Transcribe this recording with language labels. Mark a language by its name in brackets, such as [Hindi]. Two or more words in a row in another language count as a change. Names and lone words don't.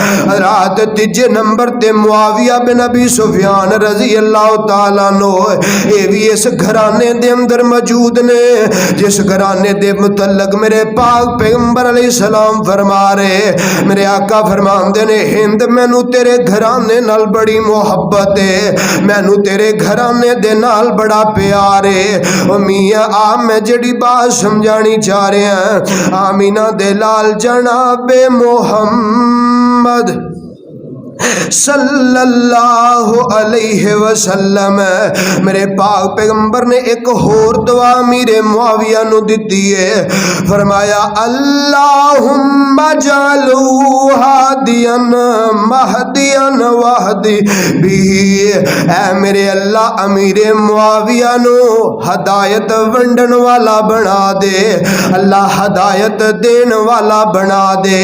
[Punjabi] حضرات تیجے نمبر تے معاویہ بن ابی سفیان [Arabic] رضی اللہ تعالیٰ عنہ [Punjabi] اے بھی اس گھرانے دے اندر موجود نے جس گھرانے دے متعلق میرے پاک پیغمبر [Arabic] علیہ السلام [Punjabi] فرما رہے میرے آقا فرماندے نے ہند مینوں تیرے گھرانے نال بڑی محبت ہے مینوں تیرے گھرانے دے نال بڑا پیار ہے او میاں آ میں جڑی بات سمجھانی چاہ رہے ہیں آمینہ دے لال جناب محمد [Arabic] صلی اللہ علیہ وسلم. [Punjabi] میرے پاک پیغمبر نے ایک اور دعا امیر معاویہ نو دتی ہے. [Arabic] فرمایا اللہم اجعلہ ہادیا مہدیا واہدی بہ. [Punjabi] اے میرے اللہ امیر معاویہ نو ہدایت ونڈن والا بنا دے, اللہ ہدایت دین والا بنا دے.